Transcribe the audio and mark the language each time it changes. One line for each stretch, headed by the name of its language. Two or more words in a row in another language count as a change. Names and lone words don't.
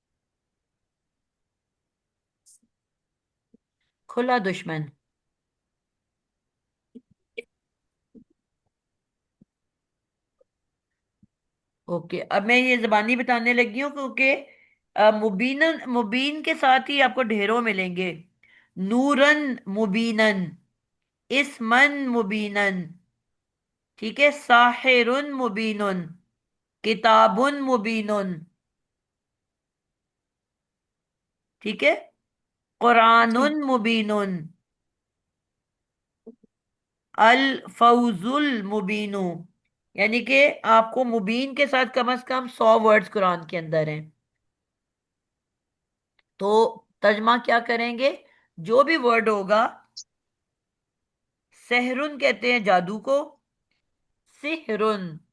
Hindi: खुला दुश्मन। ओके, अब मैं ये जबानी बताने लगी हूँ क्योंकि मुबीन, मुबीन के साथ ही आपको ढेरों मिलेंगे।
Arabic: نورًا مبينًا، إثمًا مبينًا,
Hindi: ठीक है।
Arabic: ساحرٌ مبينٌ، كتابٌ مبينٌ,
Hindi: ठीक है। जी।
Arabic: قرآنٌ مبينٌ، الفوزُ المبينُ.
Hindi: यानी कि आपको मुबीन के साथ कम से कम 100 वर्ड्स कुरान के अंदर हैं। तो तर्जमा क्या करेंगे? जो भी वर्ड होगा, सहरुन कहते हैं जादू को, सिहरुन।